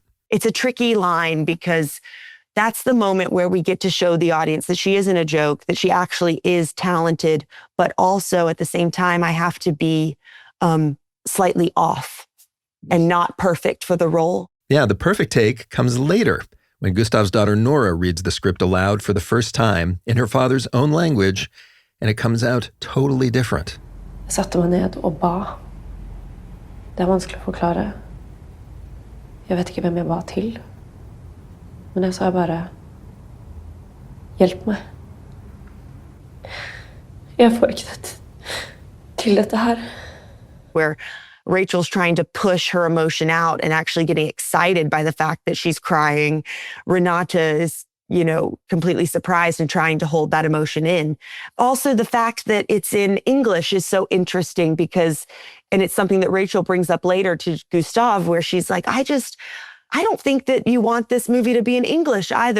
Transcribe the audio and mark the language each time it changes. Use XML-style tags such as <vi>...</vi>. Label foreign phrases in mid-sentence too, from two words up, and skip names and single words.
<en>It's a tricky line because that's the moment where we get to show the audience that she isn't a joke, that she actually is talented, but also at the same time, I have to be slightly off and not perfect for the role. Yeah, the perfect take comes later, when Gustav's daughter Nora reads the script aloud for the first time in her father's own language, and it comes out totally different.</en> <no>Jeg satte meg ned og ba. Det vanskelig å forklare. Jeg vet ikke hvem jeg ba til. Men jeg sa bare, hjelp meg. Jeg får ikke til dette her.</no> <en>Where Rachel's trying to push her emotion out and actually getting excited by the fact that she's crying. Renate is, completely surprised and trying to hold that emotion in. Also, the fact that it's in English is so interesting because, and it's something that Rachel brings up later to Gustav, where she's like, I don't think that you want this movie to be in English either.</en>